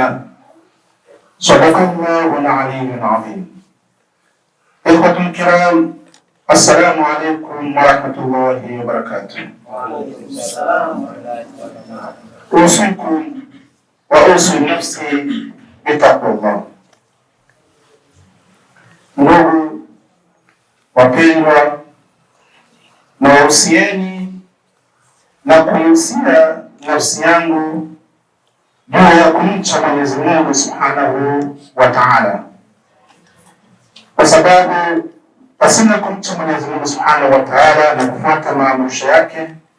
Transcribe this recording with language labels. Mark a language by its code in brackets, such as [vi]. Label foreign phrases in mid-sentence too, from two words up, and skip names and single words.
[ar] صدق الله العلي العظيم. إخوة الكرام، السلام عليكم ورحمة الله وبركاته. وعليكم السلام ورحمة الله وبركاته. أوصيكم وأوصي نفسي بتقوى الله. [sw] Ndugu wapendwa, nawahusieni na kuhusia nafsi yangu juu ya kumcha Mwenyezi Mungu [ar] سبحانه وتعالى, [sw] kwa sababu pasina kumcha Mwenyezi Mungu [ar] سبحانه وتعالى [sw] na kufuata maamrisho yake